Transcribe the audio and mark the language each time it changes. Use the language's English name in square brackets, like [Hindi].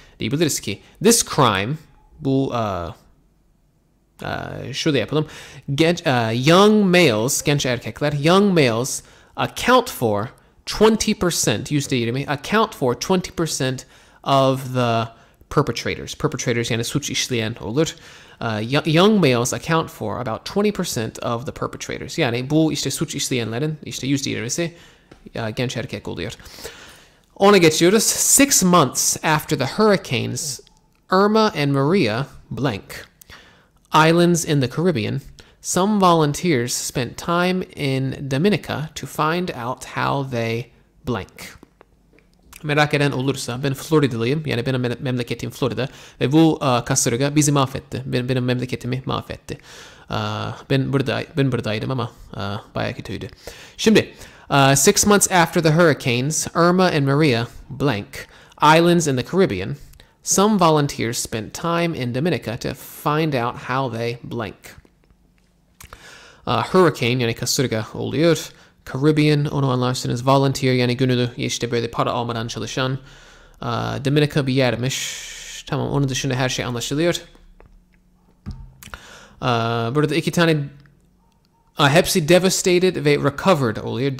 [Turkish] Diyebiliriz ki [English] this crime, [Turkish] bu şurada yapalım. [English] Young males, [Turkish] genç erkekler, [English] young males account for 20%, %20, account for 20% of the perpetrators. [Turkish] Perpetrators yani suç işleyen olur. [English] Young males account for about 20% of the perpetrators. [Turkish] Yani bu işte suç işleyenlerin işte %20'si genç erkek oluyor. Ona geçiyoruz. [English] 6 months after the hurricanes Irma and Maria blank islands in the Caribbean, some volunteers spent time in Dominica to find out how they blank. [Turkish] Merak eden olursa, ben Floridalıyım, yani benim memleketim Florida ve bu kasırga bizi mahvetti. Benim memleketimi mahvetti. Ben buradaydım ama bayağı kötüydü. [English] Şimdi, 6 months after the hurricanes, Irma and Maria blank islands in the Caribbean, some volunteers spent time in Dominica to find out how they blank. [Turkish] Hurricane yani kasırga oluyor. Caribbean onu anlarsınız. Volunteer yani gönüllü işte böyle para almadan çalışan. Dominica bir yermiş. Tamam, onun dışında her şey anlaşılıyor. Burada 2 tane hepsi devastated ve recovered oluyor.